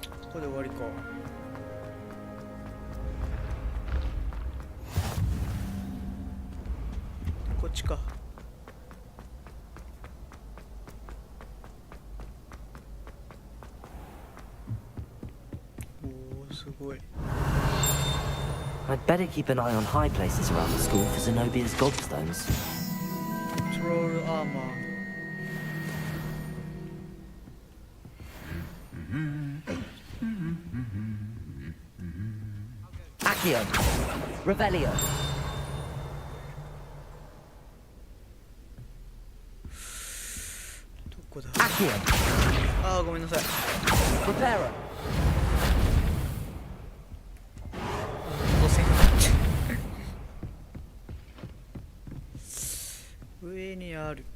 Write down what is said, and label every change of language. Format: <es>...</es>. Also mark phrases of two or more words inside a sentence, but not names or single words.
<ja>こで終わりか。こっちか。おお、すごい。</ja> <en>I'd better keep an eye on high places around the school for Zenobia's gobstones. Troll armor.</en> <la>Accio! Revelio!</la> <ja>どこだ？</ja> <la>Accio!</la> <ja>ああ、ごめんなさい。</ja> <la>Preparo!</la> <ja>どうせ上にある。</ja>